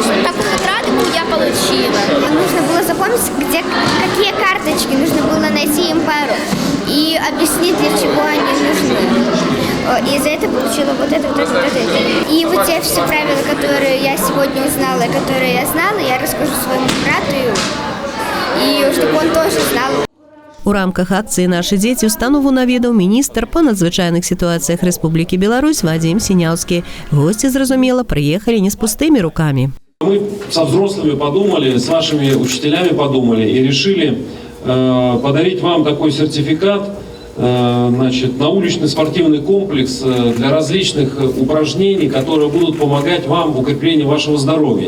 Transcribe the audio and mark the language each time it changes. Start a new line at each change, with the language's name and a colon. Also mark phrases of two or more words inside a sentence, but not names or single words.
Russian: Вот такую вот радугу я получила. Нужно было запомнить, какие карточки, нужно было найти им пару и объяснить, для чего они нужны. И за это получила вот это. И вот те все правила, которые я сегодня узнала, которые я знала, я расскажу своему брату, и чтобы он тоже знал.
Belarusian: У рамках акцыі «Нашы дзеці» установу наведаў міністр па надзвычайных сітуацыях Рэспублікі Беларусь Вадзім Сіняўскі. Гости, зразумела,
Russian: приехали не с пустыми руками. Мы со взрослыми подумали, с вашими учителями подумали и решили подарить вам такой сертификат, значит, на уличный спортивный комплекс для различных упражнений, которые будут помогать вам в укреплении вашего здоровья.